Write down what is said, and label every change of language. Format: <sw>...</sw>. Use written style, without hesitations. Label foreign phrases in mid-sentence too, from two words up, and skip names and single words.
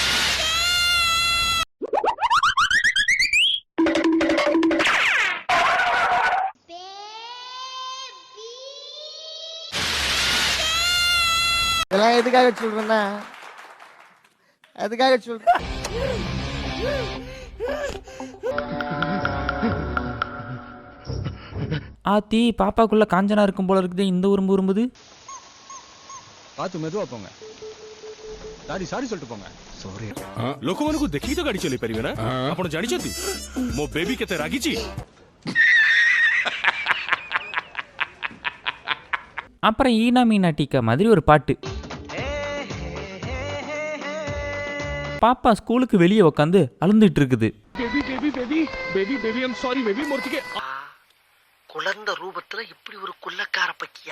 <ta>இதெல்லாம் எதுக்காக சொல்றேன்னா, அதுக்காக சொல்றேன். ஆத்தி, பாப்பாக்குள்ள காஞ்சனா இருக்கும் போல இருக்குது. இந்த உரும்பு உரும்புது. பார்த்து மெதுவா போங்க. சாரி சொல்லிட்டு போங்க.</ta> <or>ସରି ଲୋକମାନଙ୍କୁ ଦେଖିକି ତ ଗାଡି ଚଲେଇ ପାରିବେ ନା? ଆପଣ ଜାଣିଛନ୍ତି ମୋ ବେବି କେତେ ରାଗିଛି?</or> <ta>அப்புறம் ஈனா மீனா டீக்கா மாதிரி ஒரு பாட்டு. பாப்பா ஸ்கூலுக்கு வெளியே உட்காந்து அழுந்துட்டு இருக்குது. குழந்தை ரூபத்துல இப்படி ஒரு குள்ளக்கார பக்கியா?</ta>